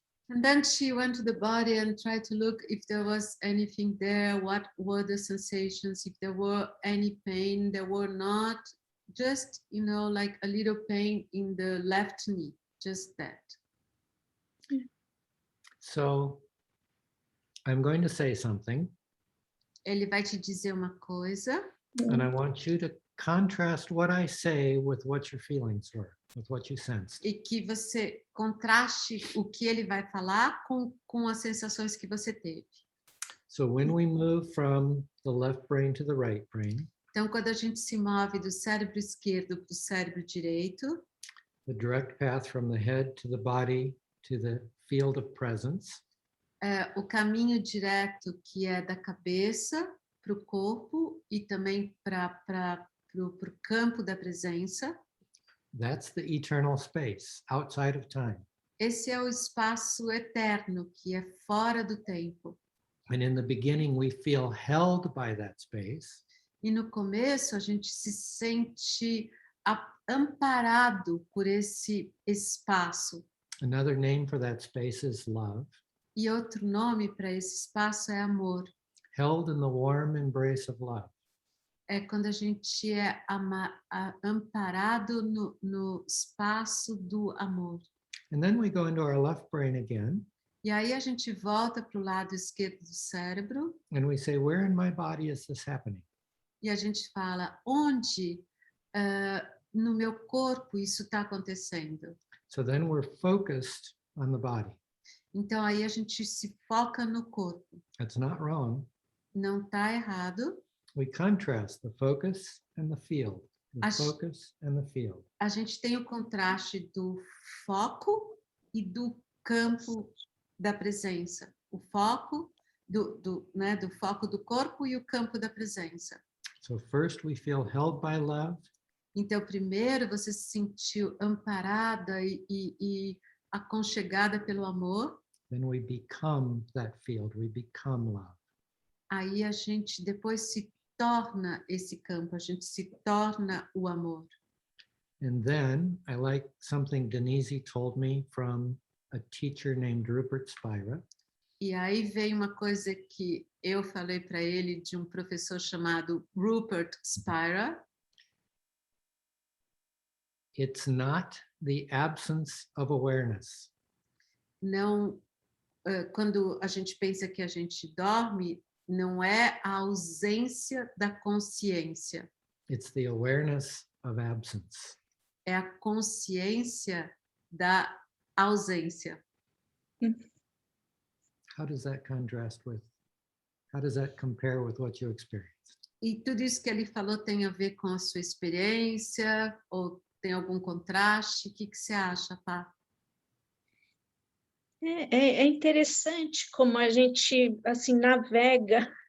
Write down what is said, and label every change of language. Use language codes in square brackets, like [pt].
[en] And then she went to the body and tried to look if there was anything there, what were the sensations, if there were any pain, there were not, just, you know, like a little pain in the left knee, just that. So I'm going to say something, [pt] Ele vai te dizer uma coisa, [en] and I want you to contrast what I say with what your feelings were, with what you sensed. [pt] e que você contraste o que ele vai falar com as sensações que você teve. [en] So when we move from the left brain to the right brain, [pt] Então, quando a gente se move do cérebro esquerdo para o cérebro direito, [en] the direct path from the head to the body to the field of presence, [pt] o caminho direto que é da cabeça para o corpo e também para o campo da presença, [en] that's the eternal space outside of time. [pt] esse é o espaço eterno, que é fora do tempo. [en] And in the beginning, we feel held by that space. [pt] E no começo a gente se sente amparado por esse espaço. [en] Another name for that space is love, [pt] E outro nome para esse espaço é amor. [en] held in the warm embrace of love. [pt] É quando a gente é amparado no espaço do amor. [en] And then we go into our left brain again, [pt] E aí a gente volta para o lado esquerdo do cérebro [en] and we say, where in my body is this happening? [pt] e a gente fala, onde no meu corpo isso está acontecendo? [en] So then we're focused on the body. [pt] Então aí a gente se foca no corpo. [en] That's not wrong. [pt] Não está errado. [en] We contrast the focus and the field, the [pt] Acho- [en] focus and the field. [pt] A gente tem o contraste do foco e do campo da presença. O foco do foco do corpo e o campo da presença. [en] So first we feel held by love, [pt] Então, primeiro você se sentiu amparada e aconchegada pelo amor. [en] then we become that field, we become love. [pt] Aí a gente depois se torna esse campo, a gente se torna o amor. [en] And then I like something Denise told me from a teacher named Rupert Spira. [pt] E aí veio uma coisa que eu falei para ele de um professor chamado Rupert Spira. [en] It's not the absence of awareness. [pt] Não, quando a gente pensa que a gente dorme, não é a ausência da consciência, [en] It's the awareness of absence. [pt] é a consciência da ausência. [en] How does that contrast with, how does that compare with what you experienced? [pt] E tudo isso que ele falou tem a ver com a sua experiência ou tem algum contraste? O que você acha, Pá? É interessante como a gente assim navega.